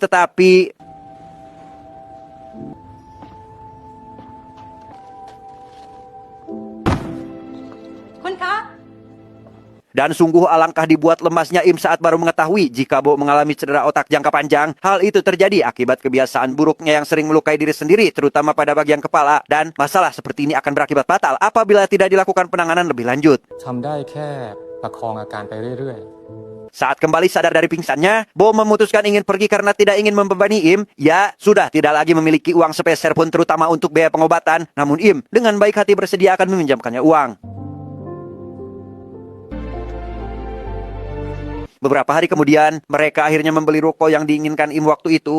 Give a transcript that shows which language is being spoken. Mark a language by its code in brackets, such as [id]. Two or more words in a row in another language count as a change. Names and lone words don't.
[id] Tetapi dan sungguh alangkah dibuat lemasnya Im saat baru mengetahui jika Bo mengalami cedera otak jangka panjang. Hal itu terjadi akibat kebiasaan buruknya yang sering melukai diri sendiri, terutama pada bagian kepala. Dan masalah seperti ini akan berakibat fatal apabila tidak dilakukan penanganan lebih lanjut. [th] ทำได้แค่ประคองอาการไปเรื่อย [id] Saat kembali sadar dari pingsannya, Bo memutuskan ingin pergi karena tidak ingin membebani Im. Ya, sudah tidak lagi memiliki uang sepeser pun terutama untuk biaya pengobatan. Namun Im dengan baik hati bersedia akan meminjamkannya uang. Beberapa hari kemudian, mereka akhirnya membeli ruko yang diinginkan Im waktu itu.